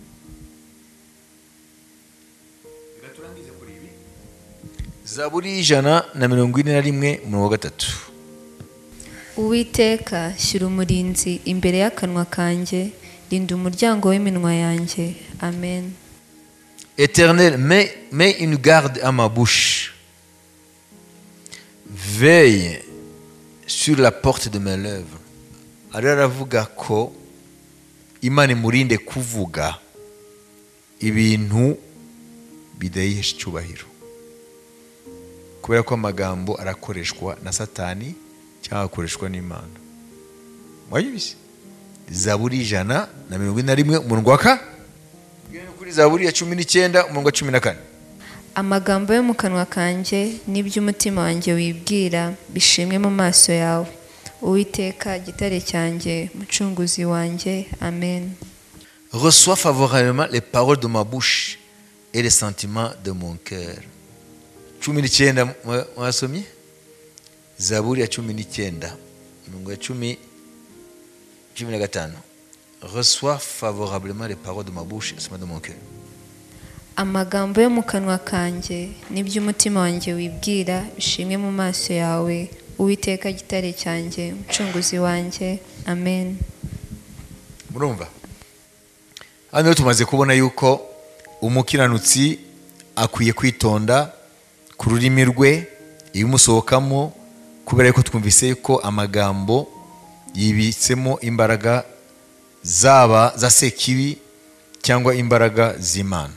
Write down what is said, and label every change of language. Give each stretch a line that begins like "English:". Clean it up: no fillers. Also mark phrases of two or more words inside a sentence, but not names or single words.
Kinyarwanda: Zaburi 141:3. Uwiteka, shyira umurinzi imbere y'akanwa kanjye, rinda umuryango w'iminwa yanjye. Amen.
French: Éternel, mets une garde à ma bouche. Veille sur la porte de mes lèvres.
Kinyarwanda: Aravuga ko Imana imurinde kuvuga ibintu bidahesha icyubahiro. Kubera ko amagambo arakoreshwa na Satani cyangwa akoreshwa n'Imana. Mwayibise? Zaburi 141 umurongo wa 4. Kuri Zaburi ya 19 umurongo wa 14. Amagambo yo mu kanwa kanjye n'iby'umutima wanjye wibwira bishimwe mu maso yawe, Uwiteka, gitare cyanjye, mucunguzi wanjye. Amen.
French: Reçois favorablement les paroles de ma bouche et les sentiments de mon cœur.
Kinyarwanda: 19 mwasomye? Zaburi ya 19 umurongo wa 15.
French: Reçois favorablement les paroles de ma bouche et les sentiments de mon cœur.
Kinyarwanda: Amagambo yo mu kanwa kanjye n'iby'umutima wanjye wibwira bishimwe mu maso yawe, Uwiteka, gitare cyanjye, mucunguzi wanjye. Amen. Murumva? Hano tumaze kubona yuko umukiranutsi akwiye kwitonda ku rurimi rwe ibimusohokamo, kubera yuko twumvise yuko amagambo yibitsemo imbaraga zaba za sekibi cyangwa imbaraga z'Imana.